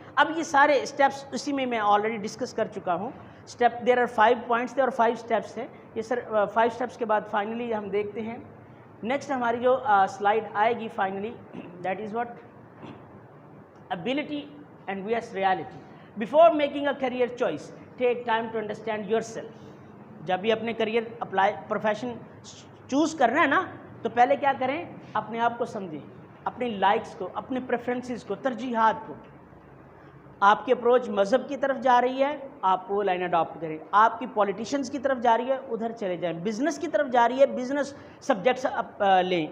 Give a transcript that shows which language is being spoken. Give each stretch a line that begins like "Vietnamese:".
Urdu: اب یہ سارے اسٹیپس اسی میں آلریڈی ڈسکس کر چکا ہوں. اسٹیپ
English: there are
Urdu: 5 پوائنٹس تھے اور 5 اسٹیپس تھے. یہ سر 5 اسٹیپس کے بعد فائنلی ہم دیکھتے ہیں نیکسٹ ہماری جو سلائیڈ آئے گی finally,
English: That is what ability and vs reality. Before making a career choice, take time to understand yourself.
Urdu: جب بھی اپنے کریئر اپلائی پروفیشن چوز کرنا ہے نا تو پہلے کیا کریں؟ اپنے آپ کو سمجھیں, اپنی لائکس کو, اپنے پریفرنسز کو, ترجیحات کو. آپ کی اپروچ مذہب کی طرف جا رہی ہے, آپ وہ لائن اڈاپٹ کریں. آپ کی پولیٹیشنز کی طرف جا رہی ہے, ادھر چلے جائیں. بزنس کی طرف جا رہی ہے, بزنس سبجیکٹس لیں.